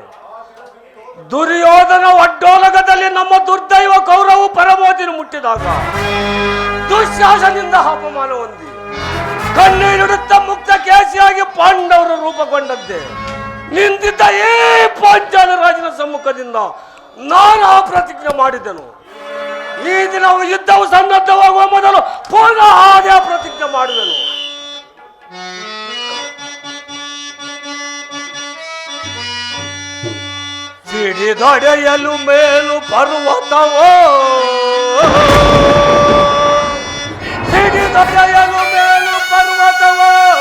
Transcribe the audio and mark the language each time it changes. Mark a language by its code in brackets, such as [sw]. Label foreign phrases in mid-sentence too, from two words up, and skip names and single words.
[kn] ದುರ್ಯೋಧನ ಒಡ್ಡೋಲಗದಲ್ಲಿ ನಮ್ಮ ದುರ್ದೈವ ಕೌರವ ಪರಮೋದಿನ ಮುಟ್ಟಿದಾಗ ದುಶ್ಯಾಸನಿಂದ ಅಪಮಾನ ಹೊಂದಿ ಕಣ್ಣೀರಿಡುತ್ತ ಮುಕ್ತ ಕೇಸಿಯಾಗಿ ಪಾಂಡವರ ರೂಪಗೊಂಡದ್ದೇ ನಿಂತಿದ್ದ ಈ ಪಾಂಚಾಲ ರಾಜನ ಸಮ್ಮುಖದಿಂದ ನಾನು ಆ ಪ್ರತಿಜ್ಞೆ ಮಾಡಿದೆನು. ಈ ದಿನವು ಯುದ್ಧವು ಸನ್ನದ್ಧವಾಗುವ ಮೊದಲು ಪುನಃ ಅದೇ ಪ್ರತಿಜ್ಞೆ ಮಾಡಿದೆನು. ಸಿಡಿದೊಡೆಯಲು ಮೇಲು ಪರ್ವತವೋ, ಸಿಡಿದೊಡೆಯಲು ಮೇಲು ಪರ್ವತವೋ,